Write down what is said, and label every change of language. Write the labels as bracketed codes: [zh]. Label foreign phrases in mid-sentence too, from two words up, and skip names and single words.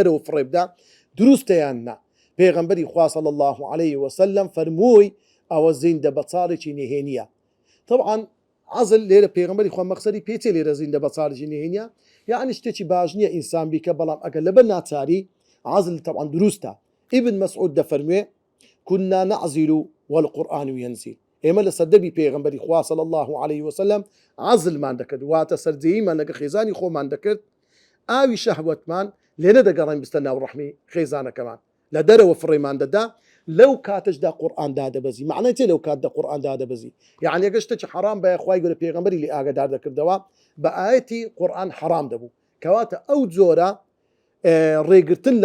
[ckb] دەرەوە فڕێبدا دروستە یان نا پێغەمبەری خوا [ar] صلی الله عليه وسلم [ckb] فەرمووی ئەوە زیندە بەچاڵێکی نهێنیە طبعا عزل لێرە پێغەمبەری خوا مەقسەدی پێچێ لێرە زیندە بەچاڵێکی نهێنیە یعنی شتێکی باش نییە ئینسان بیکە بەڵام ئەگەر لەبەر ناچاری عزل طبعا دروستە ابن مسعود دەفەرموێ [ar] كنا نعزل والقرآن [ckb] ينزل ئێمە لە سەردەمی پێغەمبەری خوا [ar] صلی الله عليه وسلم [ckb] عزلمان دەکرد واتە سەرجەییمان لەگە خێزانی خۆمان دەکرد ئاوی شەهوەتمان لێ نەدەگەڕین بستە ناو ڕەحمی خێزانەکەمان لە دەرەوە فڕێمان دەدا لەو کاتەشدا قورئان دادەبەزی معنای چێ لەو کاتدا قورئان دادەبەزی یعنی ئەگەر شتێکی حرام بە خوای گەورە پێغەمبەری لێ ئاگادار دەکردەوە بە ئاەتی قورئان حرام دەبوو کەواتە ئەو جۆرە ڕێگرتن لە